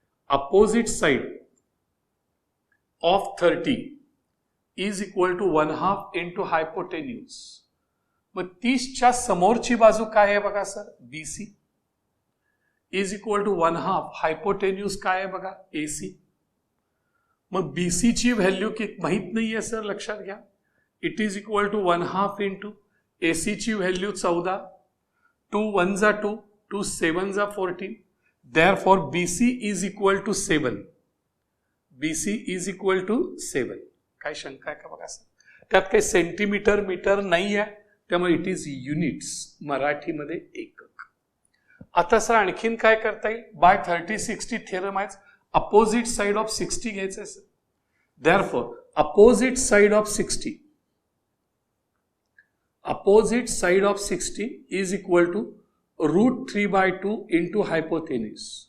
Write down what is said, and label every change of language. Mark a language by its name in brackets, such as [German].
[English] Opposite side of 30 is equal to 1/2 into hypotenuse. [Marathi] मग 30च्या समोरची बाजू काय आहे बघा sir, [English] BC is equal to 1/2 hypotenuse [Marathi] काय आहे बघा, AC. मग BC ची व्हॅल्यू माहित नाहीये सर, लक्षात घ्या. [English] it is equal to 1/2 into [Marathi] AC ची व्हॅल्यू 14, 2 1 जा 2, 2 7 जा 14. [English] Therefore BC is equal to 7. BC is equal to 7. [Marathi] काय शंका आहे का बघा सर? त्यात काही सेंटीमीटर मीटर नाही आहे, त्यामुळे [English] it is units, [Marathi] मराठीमध्ये एकक. आता सर आणखीन काय करता येईल, बाय 30-60 थिअरम आहे, अपोजिट साइड ऑफ 60 घ्यायचं आहे sir. [English] Therefore opposite side of 60, opposite side of 60 is equal to √3/2 into hypotenuse.